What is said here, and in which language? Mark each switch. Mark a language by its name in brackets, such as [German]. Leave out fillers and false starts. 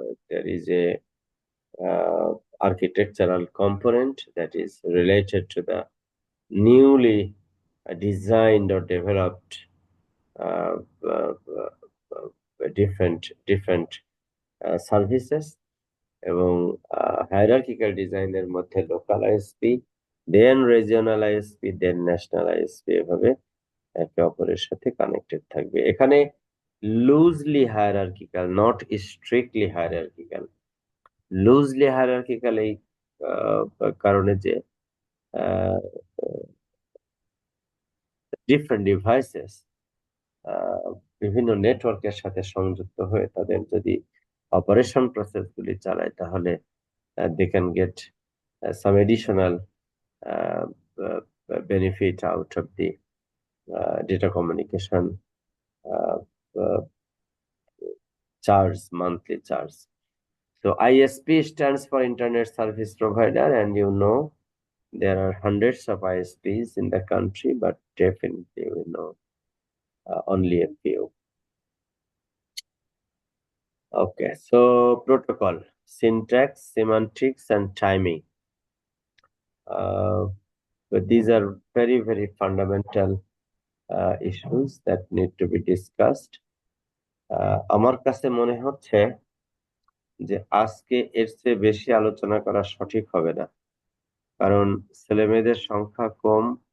[English] there is a architectural component that is related to the newly designed or developed uh, uh, different services, [Bangla] এবং hierarchical ডিজাইনের মধ্যে local ISP, দেন regional ISP, দেন national ISP, এভাবে একে অপরের সাথে connected থাকবে। [English] এখানে loosely hierarchical, not strictly hierarchical. [Bangla] Loosely hierarchical এই কারণে যে ডিফারেন্ট ডিভাইসেস বিভিন্ন নেটওয়ার্কের সাথে সংযুক্ত হয়ে তাদের যদি অপারেশন প্রসেসগুলি চালায়, তাহলে [English] they can get some additional uh, uh, benefit out of the data communication uh, uh, charge, monthly charge. So ISP stands for Internet Service Provider, and you know there are hundreds of ISPs in the country, but definitely we know only a few. Okay, so protocol, syntax, semantics, and timing. But these are very, very fundamental issues that need to be discussed. [Bangla] আমার কাছে মনে হচ্ছে যে আজকে এর চেয়ে বেশি আলোচনা করা সঠিক হবে না, কারণ ছেলেমেয়েদের সংখ্যা কম।